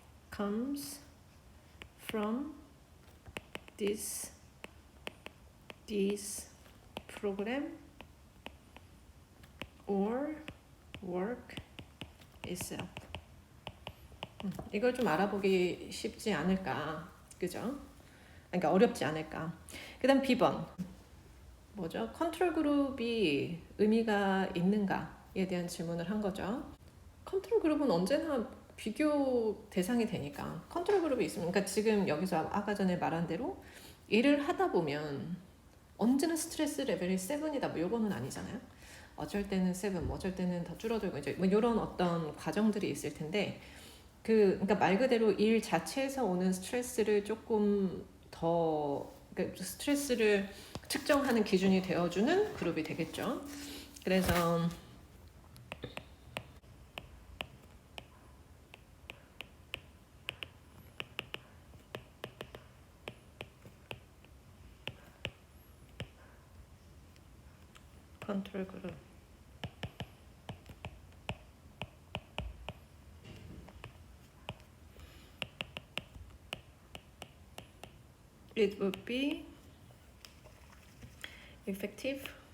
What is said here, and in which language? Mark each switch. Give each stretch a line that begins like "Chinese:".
English: comes from this program or work itself.
Korean: 이걸 좀 알아보기 쉽지 않을까, 그죠? 그러니까 어렵지 않을까. 그다음 B번 뭐죠? 컨트롤 그룹이 의미가 있는가에 대한 질문을 한 거죠. 컨트롤 그룹은 언제나 비교 대상이 되니까 컨트롤 그룹이 있으면 그러니까 지금 여기서 아까 전에 말한 대로 일을 하다 보면 언제나 스트레스 레벨이 7이다 뭐 요거는 아니잖아요. 어쩔 때는 7, 뭐 어쩔 때는 더 줄어들고 이제 뭐 이런 어떤 과정들이 있을 텐데 그러니까 말 그대로 일 자체에서 오는 스트레스를 조금 더 그러니까 스트레스를 측정하는 기준이 되어주는 그룹이 되겠죠. 그래서 컨트롤 그룹
English: it would be effective